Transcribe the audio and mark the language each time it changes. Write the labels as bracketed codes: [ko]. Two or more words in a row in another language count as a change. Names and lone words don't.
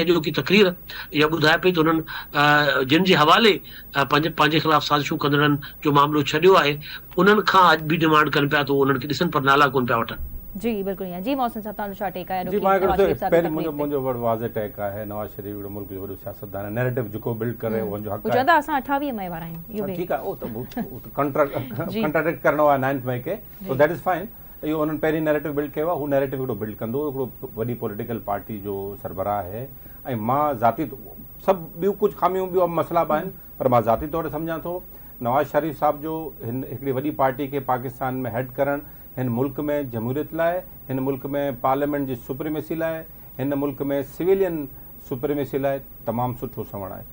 [sd] अॼोकी तक़रीर इहा ॿुधाए पई त हुननि जिन जे हवाले पंहिंजे ख़िलाफ़ साज़िशूं कंदड़नि जो मामिलो छॾियो आहे उन्हनि खां अॼु बि डिमांड कनि पिया, त उन्हनि खे ॾिसनि पर नाला कोन पिया वठनि। जी बिल्कुलु ईअं। जी मोहसिन साहब तव्हांजो छा टेक आहे? जी मां पहिरीं मुंहिंजो वॾो वाज़े टेक आहे, नवाज़ शरीफ़ हिकिड़ो मुल्क जो वॾो सियासतदान आहे, नैरेटिव जेको बिल्ड करे हुनजो हक़ आहे। चवंदा असां 28 मई वारा आहियूं, ठीकु आहे, उहो त कंट्राडिक्ट करणो आहे 9 मई खे, [en] so that is fine. [sd] इहो उन्हनि पहिरीं नैरेटिव बिल्ड कयो आहे, हू नैरेटिव हिकिड़ो बिल्ड कंदो, हिकिड़ो वॾी [en] political party [sd] जो सरबराह आहे। ऐं मां ज़ाती सभु ॿियूं कुझु खामियूं ॿियूं मसइला बि आहिनि, पर मां ज़ाती तौर ते सम्झां थो नवाज़ शरीफ़ साहब जो हिकिड़ी वॾी पार्टी खे पाकिस्तान में हेड करणु हिन मुल्क में जमहूरियत लाइ, हिन मुल्क में पार्लियामेंट जी सुप्रीमेसी लाइ, हिन मुल्क में [en] civilian supremacy [sd] लाइ तमामु सुठो सवण आहे।